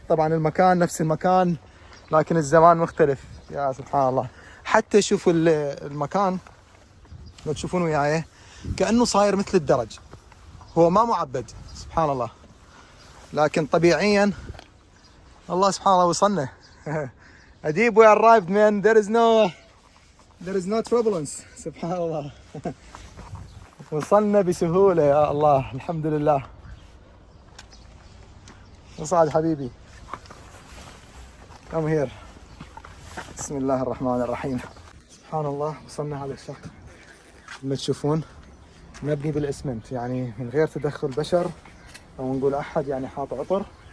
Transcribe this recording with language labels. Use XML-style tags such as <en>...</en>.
<ar>طبعا المكان نفس المكان لكن الزمان مختلف، يا سبحان الله. حتى شوفوا المكان لو تشوفون وياي كأنه صاير مثل الدرج، هو ما معبد سبحان الله، لكن طبيعيا الله سبحان الله وصلنا.</ar> <en>أديب we arrived man, there is no turbulence سبحان الله.</en> <ar>وصلنا بسهولة يا الله الحمد لله. وصعد حبيبي</ar> <en>come here.</en> <ar>بسم الله الرحمن الرحيم. سبحان الله وصلنا هذا الشق اللي تشوفون مبني بالإسمنت، يعني من غير تدخل بشر أو نقول أحد يعني حاط عطر،</ar>